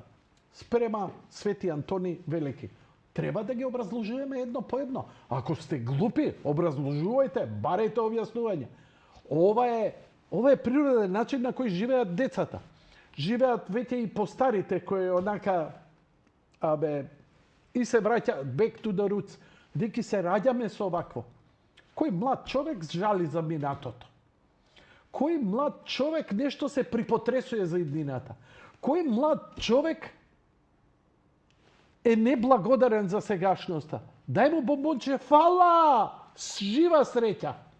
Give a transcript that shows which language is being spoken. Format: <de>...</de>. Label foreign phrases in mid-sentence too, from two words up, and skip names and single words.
<mk>Спрема Свети Антони Велики. Треба да ги образложуваме едно по едно. Ако сте глупи, образложувајте, барајте објаснување. Ова е природен начин на кој живеат децата. Живеат веќе и постарите кои онака и се враќа</mk> <en>back to the roots.</en> <mk>Деки се раѓаме со овакво. Кој млад човек жали за минатото? Кој млад човек нешто се припотресува за иднината? Кој млад човек е неблагодарен за сегашноста? Дај му бомбонче, фала! Жива среќа!</mk>